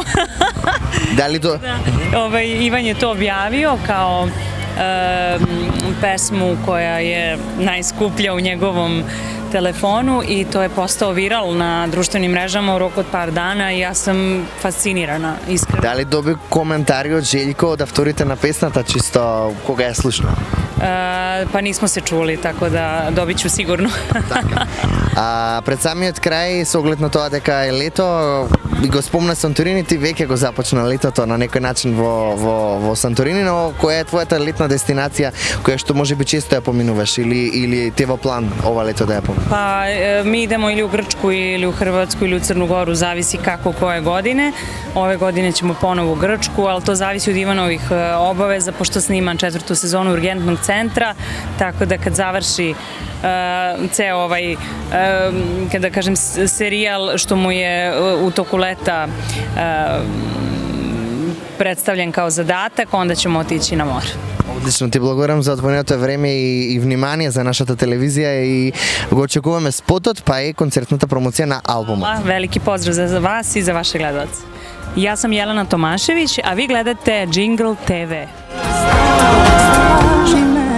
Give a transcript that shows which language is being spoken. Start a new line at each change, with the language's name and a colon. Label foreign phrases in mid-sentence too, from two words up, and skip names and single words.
Serbian: Da li to? Ivan je to objavio kao pesmu koja je najskuplja u njegovom telefonu i to je postao viral na društvenim mrežama u roku od par dana i ja sam fascinirana, iskreno.
Macedonian: Дали доби коментари од Željko од авторите на песната, чисто кога ја слушна?
Serbian: Pa nismo se čuli, tako da dobit ću sigurno.
Macedonian: Пред самиот крај, со оглед на тоа дека е лето, го спомна Санторини, ти веќе го започна летото на некој начин во Санторини, но која е твојата летна дестинација која што можеби често ја поминуваш или ти во план ова лето да ја поминуваш?
Serbian: Pa mi idemo ili u Grčku ili u Hrvatsku ili u Crnu Goru, zavisi kako koje godine. Ove godine ćemo ponovo u Grčku, ali to zavisi od Ivanovih obaveza, pošto snimam 4. sezonu Urgentnog centra, tako da kad završi ceo kada kažem serijal što mu je u toku leta predstavljen kao zadatak, onda ćemo otići na more.
Macedonian: Одлично, ти благодарам за одвоеното време и внимание за нашата телевизија и го очекуваме спотот, па и концертната промоција на албумот.
Serbian: Veliki pozdrav za vas i za vaše gledalce. Ja sam Jelena Tomašević, a vi gledate Jingle TV.